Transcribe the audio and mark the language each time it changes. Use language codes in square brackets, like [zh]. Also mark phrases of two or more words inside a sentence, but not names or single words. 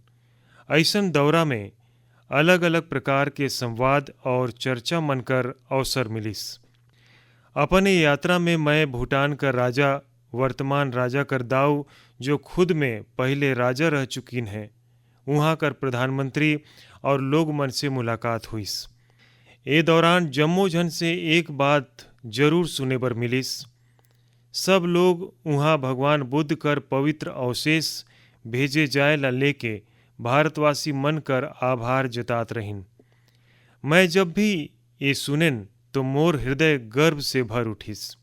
[hne] ऐसन दौरा में अलग अलग प्रकार के संवाद और चर्चा मन कर अवसर मिलिस। अपने यात्रा में मैं भूटान का राजा, वर्तमान राजा कर दाऊ जो खुद में पहले राजा रह चुकीन हैं, वहाँ कर प्रधानमंत्री और लोग मन से मुलाकात हुईस। ए दौरान जम्मो जन से एक बात जरूर सुने बर मिलिस। सब लोग वहाँ भगवान बुद्ध कर पवित्र अवशेष भेजे जाए ला लेके भारतवासी मन कर आभार जतात रहिन। मैं जब भी ये सुनेन तो मोर हृदय गर्व से भर उठिस।